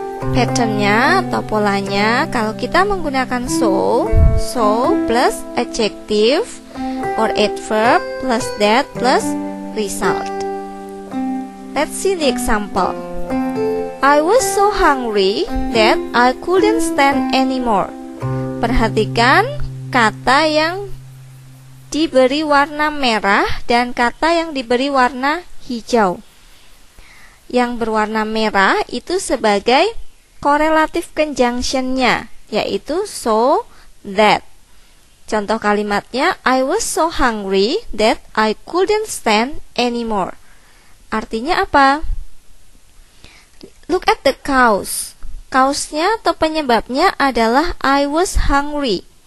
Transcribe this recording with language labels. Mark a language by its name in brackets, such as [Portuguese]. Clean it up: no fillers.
[Indonesian] Patternnya atau polanya, kalau kita menggunakan [English] so plus adjective or adverb plus that plus result. Let's see the example. I was so hungry that I couldn't stand anymore. [Indonesian] Perhatikan kata yang diberi warna merah dan kata yang diberi warna hijau. Yang berwarna merah itu sebagai correlative conjunction-nya, yaitu so that. Contoh kalimatnya, [English] I was so hungry that I couldn't stand anymore. [Indonesian] Artinya apa? [English] Look at the cause. [Indonesian] Cause-nya atau penyebabnya adalah [English] I was hungry.